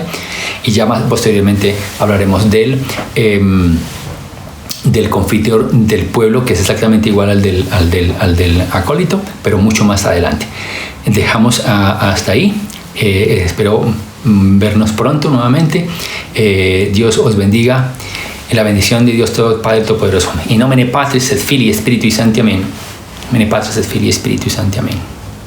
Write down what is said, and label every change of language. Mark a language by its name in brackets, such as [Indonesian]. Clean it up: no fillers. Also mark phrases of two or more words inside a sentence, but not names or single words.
[Spanish] Y ya más posteriormente hablaremos del confiteor del pueblo, que es exactamente igual al del acólito, pero mucho más adelante. Dejamos hasta ahí. Espero vernos pronto nuevamente. Dios os bendiga. En la bendición de Dios todo Padre Todopoderoso. [Latin] In nomine Patris et Filii et Spiritui Sancti. [Spanish] Amén. [Latin] In nomine Patris et Filii et Spiritui Sancti. [Spanish] Amén.